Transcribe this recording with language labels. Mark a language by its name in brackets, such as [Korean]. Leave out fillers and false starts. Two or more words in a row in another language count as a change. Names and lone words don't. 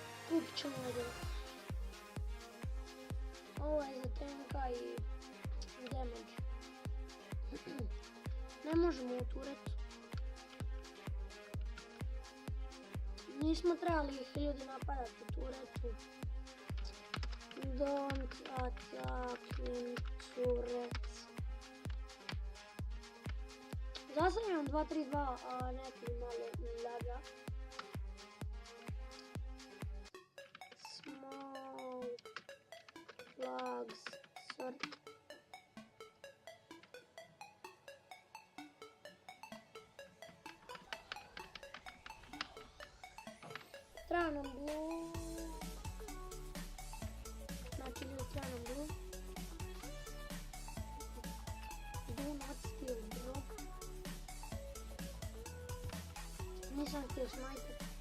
[Croatian] Kupit ćemo jedan. Ovo je za tenka i damage. Ne možemo u turetu. Nismo trebali ih ljudi napadati u turetu. [English] Don't attack in turret. [Croatian] Zasad imam 2-3-2, a neki malo laga. [English] Small flags, sorry. [Croatian] Treba nam blue. Znači ljudi treba nam blue. [English] Do not steal bro. [Croatian] Nisam htio sniper.